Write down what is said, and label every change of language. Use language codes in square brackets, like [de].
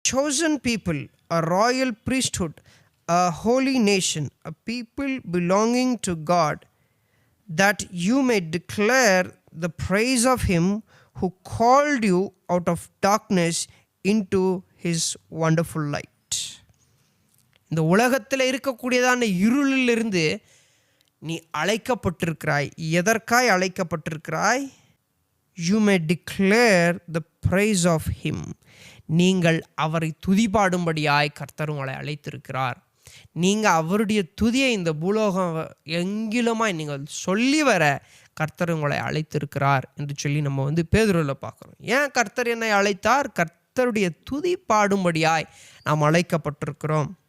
[en] chosen people, a royal priesthood, a holy nation, a people belonging to God, that you may declare the praise of him who called you out of darkness into his wonderful light. [ta] இந்த உலகத்தில் இருக்கக்கூடியதான இருளிலிருந்து நீ அழைக்கப்பட்டிருக்கிறாய். எதற்காய் அழைக்கப்பட்டிருக்கிறாய்? [en] You may declare the praise of him. [ta] நீங்கள் அவரை துதிபாடும்படியாய் கர்த்தர் உங்களை அழைத்திருக்கிறார். நீங்கள் அவருடைய துதியை இந்த பூலோகம் எங்கிலுமாய் நீங்கள் சொல்லி வர கர்த்தர் உங்களை அழைத்திருக்கிறார் என்று சொல்லி நம்ம பேதுருவில் பார்க்குறோம். ஏன் கர்த்தர் என்னை அழைத்தார்? கர்த்தருடைய துதி பாடும்படியாய் நாம் அழைக்கப்பட்டிருக்கிறோம்.